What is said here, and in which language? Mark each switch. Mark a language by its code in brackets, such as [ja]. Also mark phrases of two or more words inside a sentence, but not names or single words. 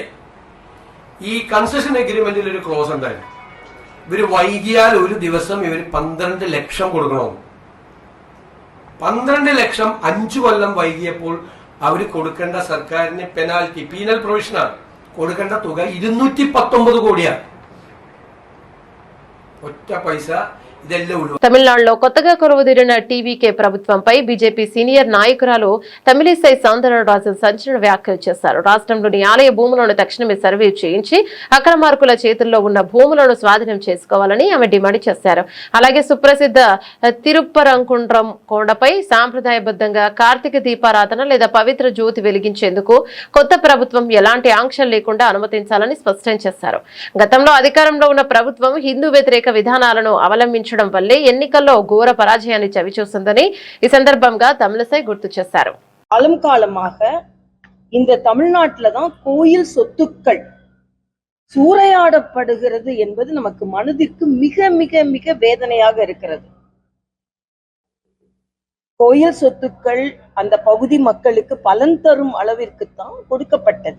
[ml] ഈ [en] concession agreement [ml] ഒരു ക്ലോസ് ഉണ്ടായിരുന്നു. ഇവര് വൈകിയാൽ ഒരു ദിവസം ഇവര് 12 ലക്ഷം കൊടുക്കണമെന്ന്. 12 ലക്ഷം 5 കൊല്ലം വൈകിയപ്പോൾ അവർ കൊടുക്കേണ്ട സർക്കാരിന് [en] penalty penal provision [ml] കൊടുക്കേണ്ട തുക 219 കോടിയാണ്. [te] ఒక్క పైసా తమిళనాడులో కొత్తగా కొలువుదీరిన టీవీకే ప్రభుత్వంపై బీజేపీ సీనియర్ నాయకురాలు తమిళిసై సౌందరరాజన్ సంచలన వ్యాఖ్యలు చేశారు. రాష్ట్రంలోని ఆలయ భూములను తక్షణమే సర్వే చేయించి అక్రమార్కుల చేతుల్లో ఉన్న భూములను స్వాధీనం చేసుకోవాలని ఆమె డిమాండ్ చేశారు. అలాగే సుప్రసిద్ధ తిరుప్పరంకుండ్రం కొండపై సాంప్రదాయబద్ధంగా కార్తీక దీపారాధన లేదా పవిత్ర జ్యోతి వెలిగించేందుకు కొత్త ప్రభుత్వం ఎలాంటి ఆంక్షలు లేకుండా అనుమతించాలని స్పష్టం చేశారు. గతంలో అధికారంలో ఉన్న ప్రభుత్వం హిందూ వ్యతిరేక విధానాలను అవలంబించడం వల్లే ఎన్నికల్లో ఘోర పరాజయాన్ని చవిచూసిందని ఈ సందర్భంగా తమిళిసై గుర్తు చేశారు. [ta] காலமாக இந்த தமிழ்நாட்டில தான் கோயில் சொத்துக்கள் சூறையாடப்படுகிறது என்பது நமக்கு மனதிற்கு மிக மிக மிக வேதனையாக இருக்கிறது. கோயில் சொத்துக்கள் அந்த பகுதி மக்களுக்கு பலன் தரும் அளவிற்கு தான் கொடுக்கப்பட்டது.